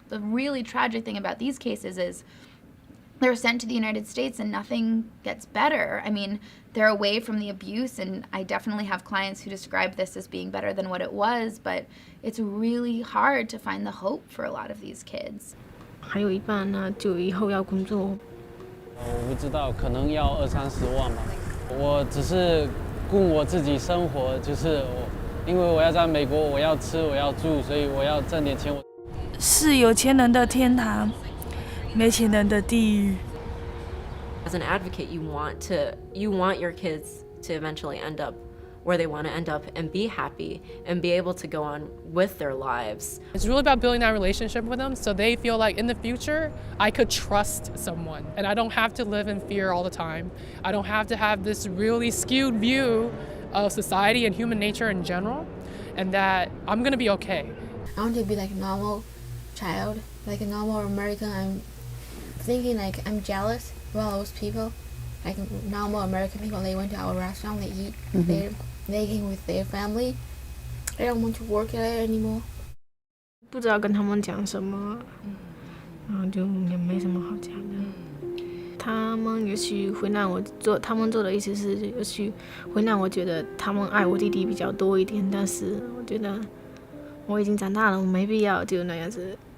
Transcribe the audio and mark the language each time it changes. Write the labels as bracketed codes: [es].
[en] The really tragic thing about these cases is they're sent to the United States and nothing gets better. I mean, they're away from the abuse, and I definitely have clients who describe this as being better than what it was, but it's really hard to find the hope for a lot of these kids. [zh] 还有一半呢，就以后要工作。我不知道，可能要20-30万吧。我只是顾我自己生活，就是因为我要在美国，我要吃，我要住，所以我要挣点钱。是有钱人的天堂，没钱人的地狱。 [en] As an advocate, you want your kids to eventually end up where they want to end up and be happy and be able to go on with their lives. It's really about building that relationship with them so they feel like in the future I could trust someone and I don't have to live in fear all the time. I don't have to have this really skewed view of society and human nature in general, and that I'm gonna be okay. I want to be like a normal child, like a normal American. I'm thinking like I'm jealous of all those people, like normal American people. They went to our restaurant, they eat, they came with their family. I don't want to work there anymore. [zh] 不知道跟他们讲什么，然后就也没什么好讲的。他们也许会让我做，他们做的意思是，也许会让我觉得他们爱我弟弟比较多一点，但是我觉得我已经长大了，我没必要就那样子。